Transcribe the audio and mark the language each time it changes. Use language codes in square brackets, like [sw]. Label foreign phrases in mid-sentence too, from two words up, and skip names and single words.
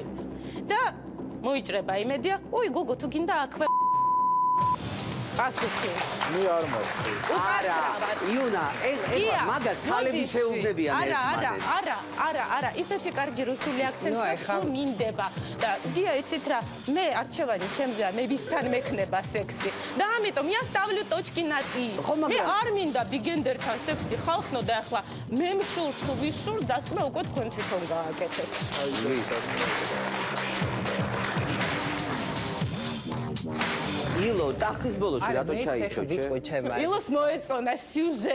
[ka] და მოიჭრება იმედია, უი გოგო, თუ გინდა აქვე პასუხი. მე არ მაქვს. არა, იუნა, ეხლა მაგას ქალები შეუძლებიან ერთმანეთს. არა, ისეთი კარგი რუსული აქცენტი სულ მინდება. და გია, იცით რა, მე არჩევანი ჩემზეა, მე ვისთან მექნება სექსი. და ამიტომ [ru] я ставлю точки над и. [ka] მე არ მინდა ბიგენდერთან სექსი ხალხნო და ახლა მე მშურს თუ ვიშურს, დასკვნა უკვე თქვენ თვითონ გააკეთეთ. ილო, ტახტის ბოლოში რატო ჩაიჭოჭე? ილოს მოეწონა სიუჟეტი.